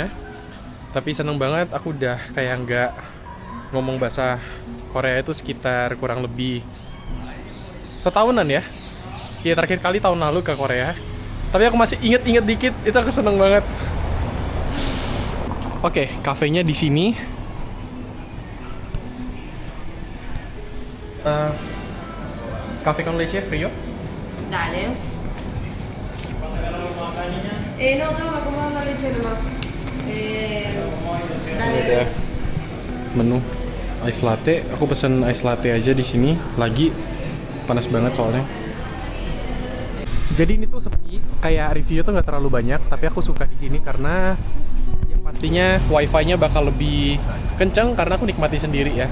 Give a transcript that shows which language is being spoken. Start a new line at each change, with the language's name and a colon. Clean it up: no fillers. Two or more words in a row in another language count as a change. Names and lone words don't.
Indonesian: Tapi seneng banget aku udah kayak nggak ngomong bahasa Korea itu sekitar kurang lebih setahunan ya. Ya terakhir kali tahun lalu ke Korea. Tapi aku masih inget-inget dikit, itu aku seneng banget. Oke, kafenya di sini.
Spanish: Cafe con leche frío. Dale. No, tengo que acomodar la leche nomás. Dale.
Indonesian: Ada menu
English: ice latte.
Indonesian: Aku pesen
English: ice latte
Indonesian: aja di sini. Lagi panas banget soalnya. Jadi ini tuh sepi, kayak review tuh nggak terlalu banyak, tapi aku suka di sini karena yang pastinya wifi-nya bakal lebih kenceng karena aku nikmati sendiri ya.